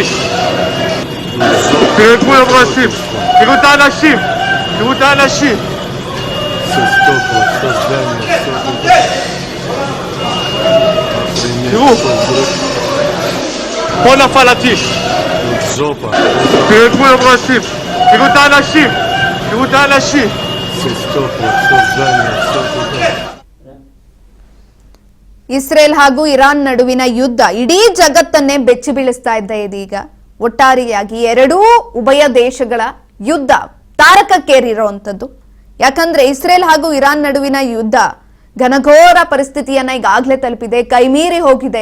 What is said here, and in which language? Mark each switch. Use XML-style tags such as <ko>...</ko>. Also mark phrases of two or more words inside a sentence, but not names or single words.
<he>תראו את כולם רעשים, תראו את האנשים, תראו את האנשים. תראו, פה נפל הטיל. תראו את כולם רעשים, תראו את האנשים, תראו את האנשים.</he> <kn>ಇಸ್ರೇಲ್ ಹಾಗೂ ಇರಾನ್ ನಡುವಿನ ಯುದ್ಧ ಇಡೀ ಜಗತ್ತನ್ನೇ ಬೆಚ್ಚಿ ಬೀಳಿಸ್ತಾ ಇದೆ ಇದೀಗ. ಒಟ್ಟಾರೆಯಾಗಿ ಎರಡೂ ಉಭಯ ದೇಶಗಳ ಯುದ್ಧ ತಾರಕಕ್ಕೇರಿರುವಂತದ್ದು. ಯಾಕಂದ್ರೆ ಇಸ್ರೇಲ್ ಹಾಗೂ ಇರಾನ್ ನಡುವಿನ ಯುದ್ಧ ಘನಘೋರ ಪರಿಸ್ಥಿತಿಯನ್ನ ಈಗಾಗಲೇ ತಲುಪಿದೆ, ಕೈಮೀರಿ ಹೋಗಿದೆ.</kn>